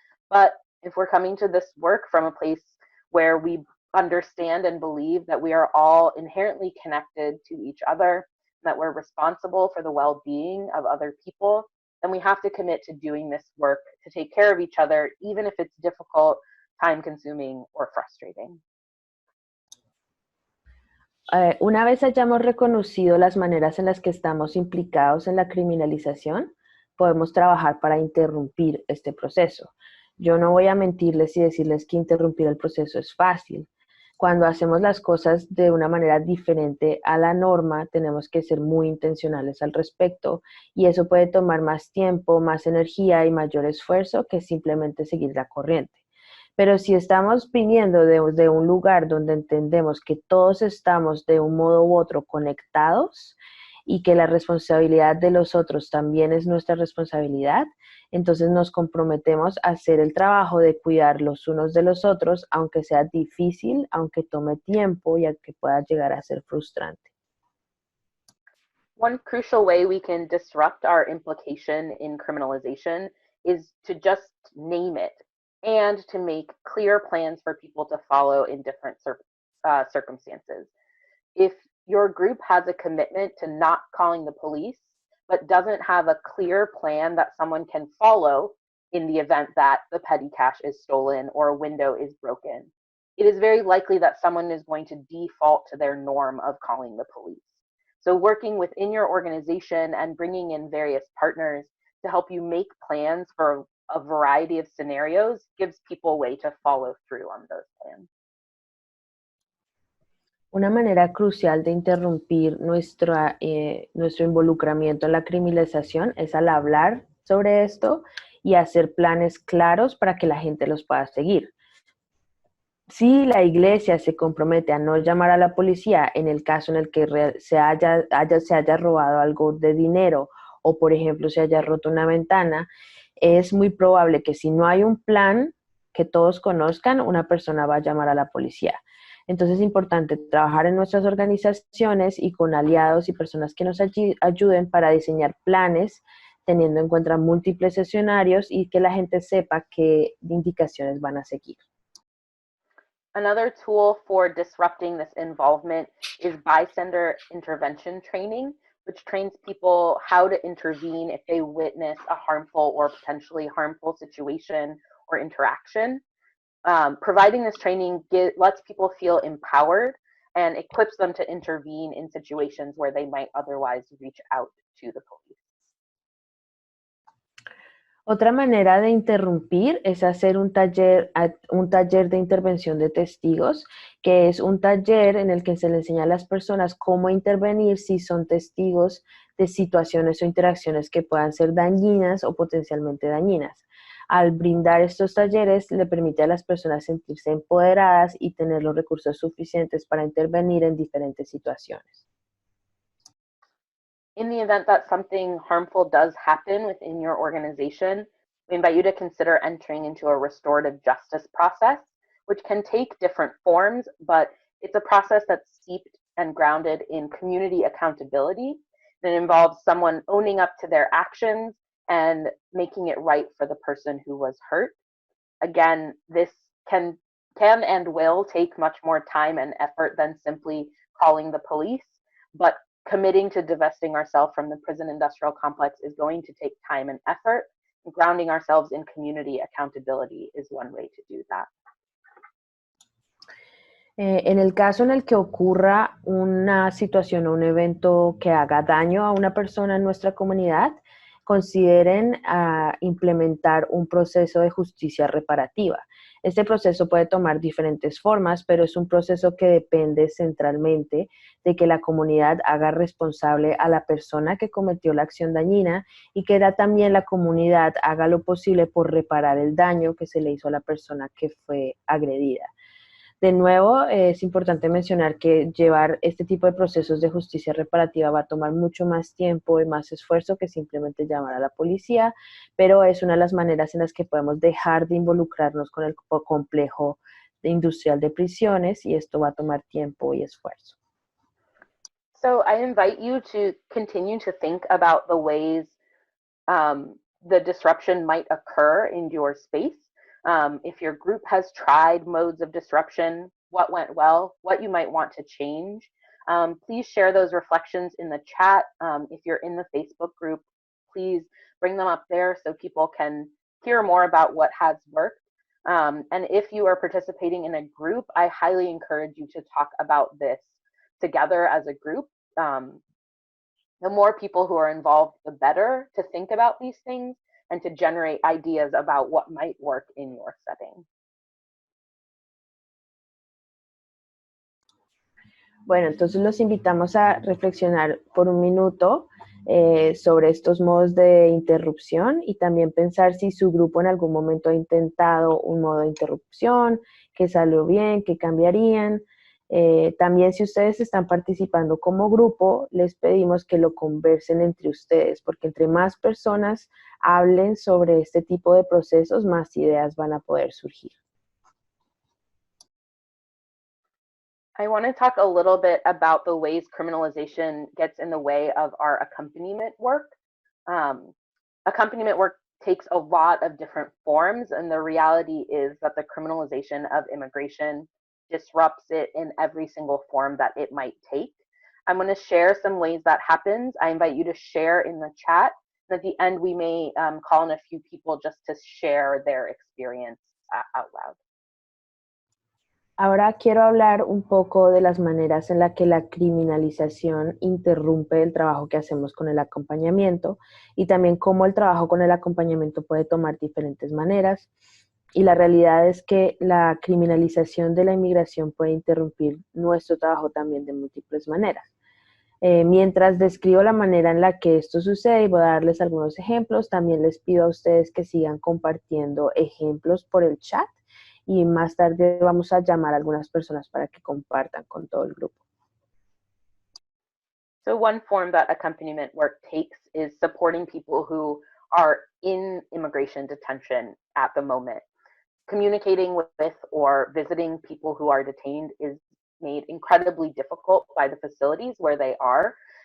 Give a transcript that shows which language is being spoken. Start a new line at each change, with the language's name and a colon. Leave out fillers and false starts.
English: But if we're coming to this work from a place where we understand and believe that we are all inherently connected to each other, that we're responsible for the well-being of other people, then we have to commit to doing this work to take care of each other, even if it's difficult, time-consuming, or frustrating.
Spanish: Una vez hayamos reconocido las maneras en las que estamos implicados en la criminalización, podemos trabajar para interrumpir este proceso. Yo no voy a mentirles y decirles que interrumpir el proceso es fácil. Cuando hacemos las cosas de una manera diferente a la norma, tenemos que ser muy intencionales al respecto y eso puede tomar más tiempo, más energía y mayor esfuerzo que simplemente seguir la corriente. Pero si estamos viniendo de un lugar donde entendemos que todos estamos de un modo u otro conectados y que la responsabilidad de los otros también es nuestra responsabilidad, entonces nos comprometemos a hacer el trabajo de cuidar los unos de los otros, aunque sea difícil, aunque tome tiempo y aunque pueda llegar a ser frustrante.
English: One crucial way we can disrupt our implication in criminalization is to just name it and to make clear plans for people to follow in different circumstances. If your group has a commitment to not calling the police, but doesn't have a clear plan that someone can follow in the event that the petty cash is stolen or a window is broken, it is very likely that someone is going to default to their norm of calling the police. So working within your organization and bringing in various partners to help you make plans for a variety of scenarios gives people a way to follow through on those plans.
Spanish: Una manera crucial de interrumpir nuestro involucramiento en la criminalización es al hablar sobre esto y hacer planes claros para que la gente los pueda seguir. Si la iglesia se compromete a no llamar a la policía en el caso en el que se haya robado algo de dinero o, por ejemplo, se haya roto una ventana, es muy probable que si no hay un plan que todos conozcan, una persona va a llamar a la policía. Entonces es importante trabajar en nuestras organizaciones y con aliados y personas que nos ayuden para diseñar planes, teniendo en cuenta múltiples escenarios y que la gente sepa qué indicaciones van a seguir.
English: Another tool for disrupting this involvement is bystander intervention training, which trains people how to intervene if they witness a harmful or potentially harmful situation or interaction. Providing this training lets people feel empowered and equips them to intervene in situations where they might otherwise reach out to the police.
Spanish: Otra manera de interrumpir es hacer un taller de intervención de testigos, que es un taller en el que se le enseña a las personas cómo intervenir si son testigos de situaciones o interacciones que puedan ser dañinas o potencialmente dañinas. Al brindar estos talleres, le permite a las personas sentirse empoderadas y tener los recursos suficientes para intervenir en diferentes situaciones.
English: In the event that something harmful does happen within your organization, we invite you to consider entering into a restorative justice process, which can take different forms, but it's a process that's steeped and grounded in community accountability. It involves someone owning up to their actions and making it right for the person who was hurt. Again, this can and will take much more time and effort than simply calling the police, but committing to divesting ourselves from the prison industrial complex is going to take time and effort. Grounding ourselves in community accountability is one way to do that.
Spanish: En el caso en el que ocurra una situación o un evento que haga daño a una persona en nuestra comunidad, consideren implementar un proceso de justicia reparativa. Este proceso puede tomar diferentes formas, pero es un proceso que depende centralmente de que la comunidad haga responsable a la persona que cometió la acción dañina y que también la comunidad haga lo posible por reparar el daño que se le hizo a la persona que fue agredida. De nuevo, es importante mencionar que llevar este tipo de procesos de justicia reparativa va a tomar mucho más tiempo y más esfuerzo que simplemente llamar a la policía, pero es una de las maneras en las que podemos dejar de involucrarnos con el complejo industrial de prisiones y esto va a tomar tiempo y esfuerzo.
English: So I invite you to continue to think about the ways the disruption might occur in your space. If your group has tried modes of disruption, what went well, what you might want to change, please share those reflections in the chat. If you're in the Facebook group, please bring them up there so people can hear more about what has worked. And if you are participating in a group, I highly encourage you to talk about this together as a group. The more people who are involved, the better to think about these things and to generate ideas about what might work in your setting.
Spanish: Bueno, entonces los invitamos a reflexionar por un minuto sobre estos modos de interrupción y también pensar si su grupo en algún momento ha intentado un modo de interrupción, que salió bien, que cambiarían. También si ustedes están participando como grupo, les pedimos que lo conversen entre ustedes, porque entre más personas hablen sobre este tipo de procesos, más ideas van a poder surgir.
English: I want to talk a little bit about the ways criminalization gets in the way of our accompaniment work. Accompaniment work takes a lot of different forms, and the reality is that the criminalization of immigration disrupts it in every single form that it might take. I'm going to share some ways that happens. I invite you to share in the chat. And at the end, we may call on a few people just to share their experience out loud.
Spanish: Ahora quiero hablar un poco de las maneras en las que la criminalización interrumpe el trabajo que hacemos con el acompañamiento y también cómo el trabajo con el acompañamiento puede tomar diferentes maneras. Y la realidad es que la criminalización de la inmigración puede interrumpir nuestro trabajo también de múltiples maneras. Mientras describo la manera en la que esto sucede y voy a darles algunos ejemplos, también les pido a ustedes que sigan compartiendo ejemplos por el chat y más tarde vamos a llamar a algunas personas para que compartan con todo el grupo.
English: So one form that accompaniment work takes is supporting people who are in immigration detention at the moment. Communicating with or visiting people who are detained is made incredibly difficult by the facilities where they are.